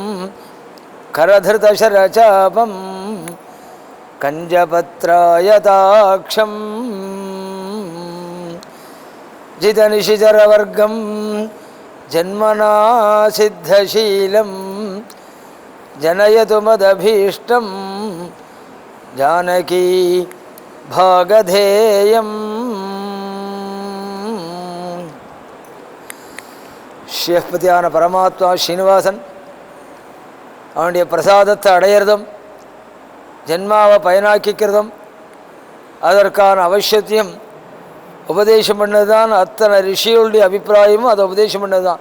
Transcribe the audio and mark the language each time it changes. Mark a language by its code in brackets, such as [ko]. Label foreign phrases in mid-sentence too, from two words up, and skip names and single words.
[sa] करधृतशरचापं कञ्जपत्रायताक्षं जितनिशिचरवर्गं जन्मना सिद्धशीलं जनयतु मदभीष्टं जानकी भागधेयं [ta] ஷேஃபதியான பரமாத்மா ஸ்ரீனிவாசன் அவனுடைய பிரசாதத்தை அடையிறதும் ஜென்மாவை பயனாக்கிக்கிறதும் அதற்கான அவசியத்தையும் உபதேசம் பண்ணது தான் அத்தனை ரிஷிகளுடைய அபிப்பிராயமும் அதை உபதேசம் பண்ணது தான்.